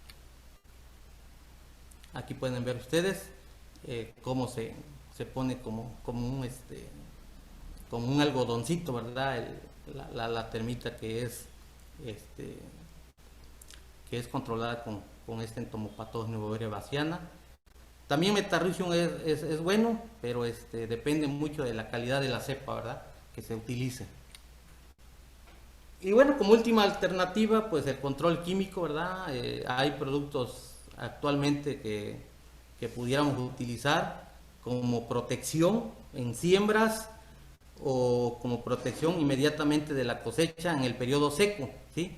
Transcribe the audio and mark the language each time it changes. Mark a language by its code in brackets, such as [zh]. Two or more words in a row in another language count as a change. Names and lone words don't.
[es] Aquí pueden ver ustedes cómo se pone como un algodoncito, ¿verdad?, la termita que es controlada con este entomopatógeno Beauveria bassiana. También Metarricium es bueno, pero depende mucho de la calidad de la cepa, ¿verdad?, que se utilice. Y bueno, como última alternativa, pues el control químico, ¿verdad? Hay productos actualmente que pudiéramos utilizar como protección en siembras o como protección inmediatamente de la cosecha en el periodo seco, ¿sí?